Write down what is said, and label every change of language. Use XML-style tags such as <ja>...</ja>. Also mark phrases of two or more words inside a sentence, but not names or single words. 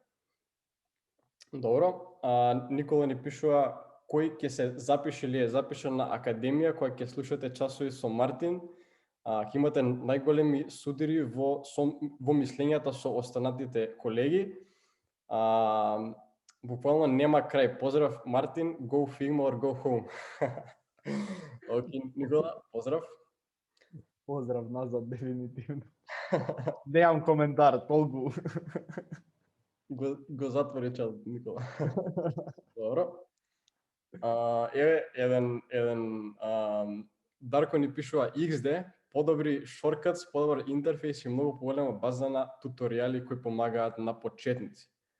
<mk>Добро, Никола ни пишува кој ќе се запише или е запишан на академија која ќе слушате часови со Мартин, ќе имате најголеми судири во мислењата со останатите колеги. Буквално нема крај. Поздрав Мартин,</mk> <en>go Figma or go home.</en> <mk>Окей, Никола, поздрав. Поздрав назад, дефинитивно. Немам коментар, толку. Го затвори чат, Никола. Добро. Еве еден Дарко ни пишува XD, подобри шорткатс, подобар интерфејс и многу поголема база на туторијали кои помагаат на почетници.</mk>